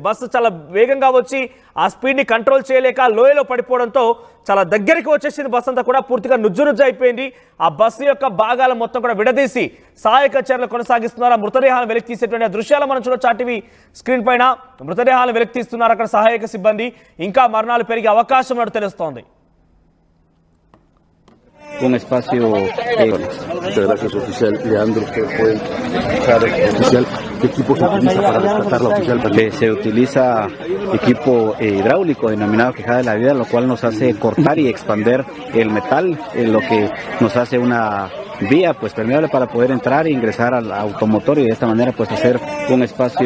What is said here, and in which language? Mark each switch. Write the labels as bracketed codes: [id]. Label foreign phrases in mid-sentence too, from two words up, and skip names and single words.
[te] బస్సు చాలా వేగంగా వచ్చి ఆ స్పీడ్ని కంట్రోల్ చేయలేక లోయలో పడిపోవడంతో చాలా దగ్గరికి వచ్చేసింది. బస్సు అంతా కూడా పూర్తిగా నుజ్జు అయిపోయింది. ఆ బస్సు యొక్క భాగాల మొత్తం కూడా విడదీసి సహాయక చర్యలు కొనసాగిస్తున్నారు. ఆ మృతదేహాలను వెలికి తీసేటువంటి దృశ్యాలు మనం చూడొచ్చు. [en] TV screen [te] పైన మృతదేహాలను వెలికి తీస్తున్నారు అక్కడ సహాయక సిబ్బంది. ఇంకా మరణాలు పెరిగే అవకాశం ఉన్నట్టు తెలుస్తోంది. [es] Un espacio. Gracias, oficial Leandro, que fue oficial. ¿Qué equipo se utiliza para rescatarla oficialmente? Se utiliza equipo hidráulico denominado quejada de la vida, lo cual nos hace cortar y expander el metal, lo que nos hace una vía pues permeable para poder entrar e ingresar al automotor y de esta manera pues hacer un espacio.